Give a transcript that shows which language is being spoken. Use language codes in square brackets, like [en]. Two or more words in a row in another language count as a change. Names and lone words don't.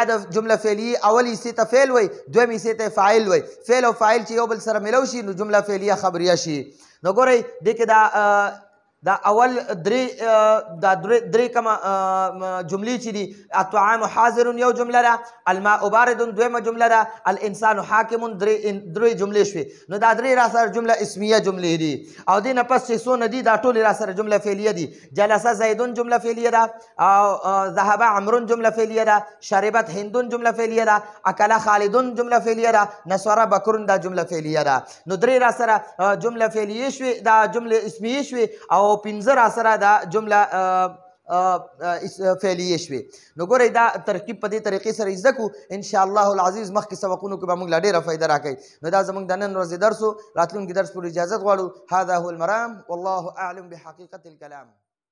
[ps] د جمله فعلیه اول حصې ته فعل وایي دویم حصې ته فاعل وایي فعل او فاعل چې یو بل سره ملو شي نو جمله فعلیه خبریه شي نو ګورئ دې کې دا اول درې کما جملې چې دي [ar] الطعام حاضر [ps] یو جمله ده [ar] الماء بارد [ps] دویمه جمله ده [ar] الانسان حاکم [ps] درې جملې شوې نو دا درې را سره جمله اسمیه جملې دي او دې نه پس چې څونه دي دا ټولې را سره جمله فعلیه دي [ar] جلس زیدون [ps] جمله فعلیه ده او [ar] ذهب عمرو [ps] جمله فعلیه ده [ar] شربت هندون [ps] جمله فعلیه ده [ar] اکل خالدون [ps] جمله فعلیه ده [ar] نصر بکر [ps] دا جمله فعلیه ده نو درې را سره جمله فعلیه شوې دا جمله اسمیه شوې او پنځه را سره دا جمله فعلیه شوې نو ګورئ دا ترکیب په دې طریقې سره زده کړو [ar] ان شاء الله العزیز [ps] مخکې سبقونو کې به موږ لا ډېره فایده راکوي نو دا زموږ د نن ورځې درس و راتلونکي درس پورې اجازت غواړو [ar] هذا هو المرام والله اعلم بحقیقت الکلام